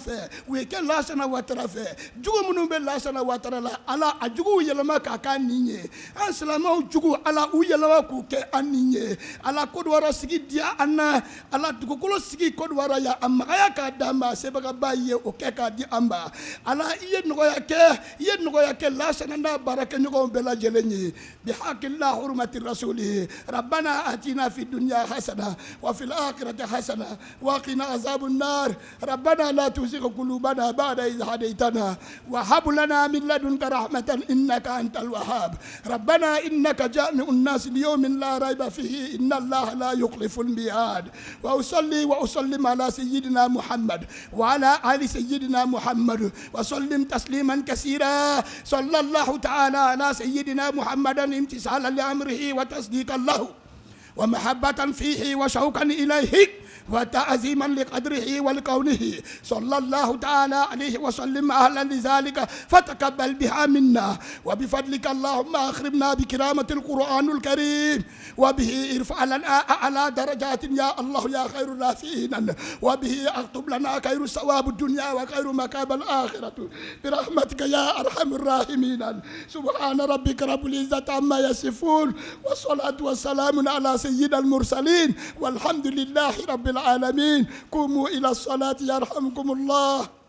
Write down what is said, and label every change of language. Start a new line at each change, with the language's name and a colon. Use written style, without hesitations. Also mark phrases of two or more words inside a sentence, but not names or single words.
Bambara: fɛ u ye kɛ Lansana Ouattara fɛ jugu minnu bɛ Lansana Ouattara la ala a juguw yɛlɛma k'a kɛ an nin ye an silamɛw jugu ala u yɛlɛma k'u kɛ an nin ye ala Côte d'Ivoire sigi diya an na ala dugukolo sigi Côte d'Ivoire ya a magaya k'a d'a ma sebagaba ye o kɛ k'a di an ma ala i ye nɔgɔya kɛ lasana n'a baarakɛɲɔgɔnw bɛɛ lajɛlen ye
Arabic: بحق الله حرمة رسوله ربنا آتنا في الدنيا حسنة وفي الآخرة حسنة وقنا عذاب النار ربنا لا تزغ قلوبنا بعد إذ هديتنا وهب لنا من لدنك رحمة إنك أنت الوهاب ربنا إنك جامع الناس ليوم لا ريب فيه إن الله لا يخلف الميعاد وأصلي وأسلم على سيدنا محمد وعلى آل سيدنا محمد وسلم تسليما كثيرا صلى الله تعالى على سيدنا محمد امتثالا لأمره وتصديقا له ومحبة فيه وشوقا إليه وتعظيما لقدره ولكونه صلى الله تعالى عليه وسلم أهلا لذلك فتقبل بها منا وبفضلك اللهم أخرمنا بكرامة القرآن الكريم وبه ارفع لنا أعلى درجات يا الله يا خير الرافعين وبه أكتب لنا خير ثواب الدنيا وخير مكاب الآخرة برحمتك يا أرحم الراحمين سبحان ربك رب العزة عما يصفون والصلاة والسلام على سيد المرسلين والحمد لله رب العالمين قوموا إلى الصلاة يرحمكم الله.